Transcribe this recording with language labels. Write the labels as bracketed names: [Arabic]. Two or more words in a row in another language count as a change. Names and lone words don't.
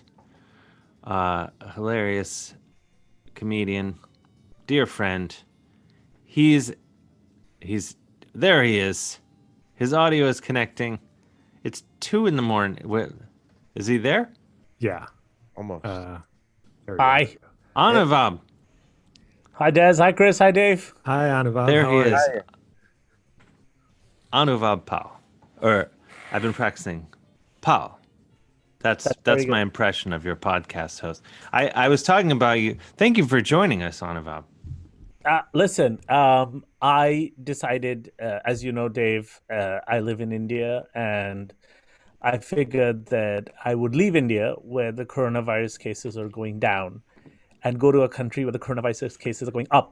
[English] A hilarious comedian, dear friend. There he is. His audio is connecting. It's 2 a.m. Is he there? Yeah. Almost. Hi. Anuvab. Hi, Des. Hi, Chris. Hi, Dave. Hi, Anuvab. There he is. Anuvab Pal. Or I've been practicing Pal. That's my impression of your podcast host. I was talking about you. Thank you for joining us, Anuvab. Listen, I decided, as you know, Dave, I live in India, and I figured that I would leave India where the coronavirus cases are going down and go to a country where the coronavirus cases are going up.